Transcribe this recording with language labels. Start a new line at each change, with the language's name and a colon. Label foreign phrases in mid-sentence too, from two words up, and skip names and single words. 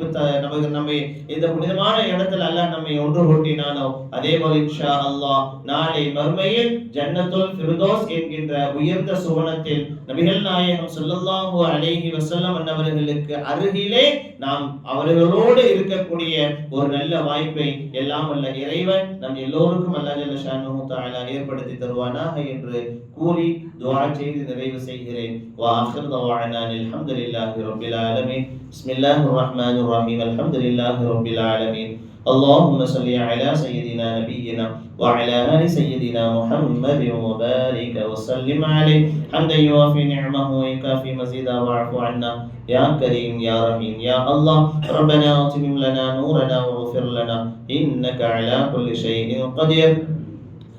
Tamil: நம்மை இந்த புனிதமான இடத்தில் அல்லாஹ் நம்மை ஒன்று கூட்டினானோ அதே போல
Arabic: إن شاء الله
Tamil: நாளை மறுமையில் ஜன்னத்துல் ஃபிர்தௌஸ் என்கின்ற உயர்ந்த சுவனத்தில் நபிகள் நாயகம்
Arabic: صلى الله عليه وسلم
Tamil: அவர்களுக்கு அருகிலே நாம் அவர்களோடு இருக்கக்கூடிய ஒரு நல்ல வாய்ப்பை எல்லாம் வல்ல இறைவன் நம் எல்லோருக்கும்
Arabic: الله جل شأنه تعالى
Tamil: ஏற்படுத்தி தருவானாக என்று கூறி துஆ செய்து நிறைவு செய்கிறேன்.
Arabic: وآخر دعوانا الحمد لله رب العالمين. بسم الله الرحمن الرحيم. الحمد لله رب العالمين. اللهم صل على سيدنا نبينا وعلى آل سيدنا محمد وبارك وسلم عليه حمدا يوافي نعمه ويكافي مزيدا واعف عنا يا كريم يا رحيم يا الله. ربنا أتمم لنا نورنا واغفر لنا إنك على كل شيء قدير.